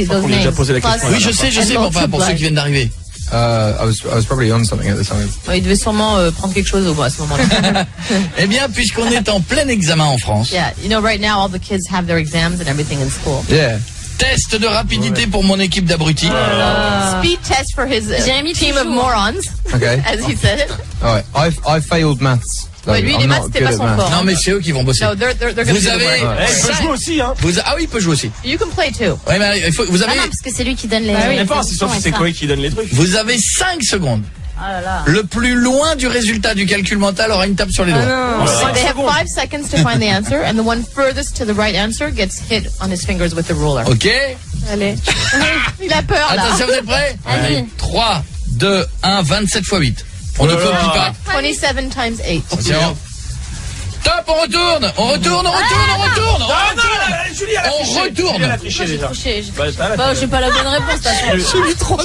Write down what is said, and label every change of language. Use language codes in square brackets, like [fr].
[fr] On lui a déjà posé la question. Oui, je sais, mais enfin, pour ceux qui viennent d'arriver. [en] I was probably on something at the time. [fr] Ouais, il devait sûrement prendre quelque chose au bout à ce moment-là. Eh bien, puisqu'on est en plein examen en France. [en] Yeah, you know, right now all the kids have their exams and everything in school. Yeah. [fr] Test de rapidité pour mon équipe d'abrutis. [en] Speed test for his team of morons, Okay. as he said it. All right. I failed maths. [fr] Ouais, lui, les maths, c'était pas son fort. Non, mais c'est eux qui vont bosser. [en] No, they're gonna [fr] Vous [en] do the [fr] avez... [en] work. [fr] Il peut jouer aussi, hein. Ah oui, il peut jouer aussi. [en] You can play too. [fr] Ouais, mais vous Ah avez... non, parce que c'est lui qui donne les. C'est pas, c'est sauf si c'est Koé qui donne les trucs. Vous avez 5 secondes. Ah là là. Le plus loin du résultat du calcul mental aura une tape sur les doigts. [en] They have 5 seconds to find the answer, and the one furthest to the right answer gets hit on his fingers with the ruler. [fr] Ok? Allez. Il a peur là. Attention, vous êtes prêts? Vas-y. 3, 2, 1, 27 x 8. On ne copie pas. [en] 27 times 8. [fr] Attention. Top, on retourne. On retourne. Ah non, Julie, elle a triché. On retourne. Julie, elle a triché déjà. Bah, j'ai pas la bonne réponse,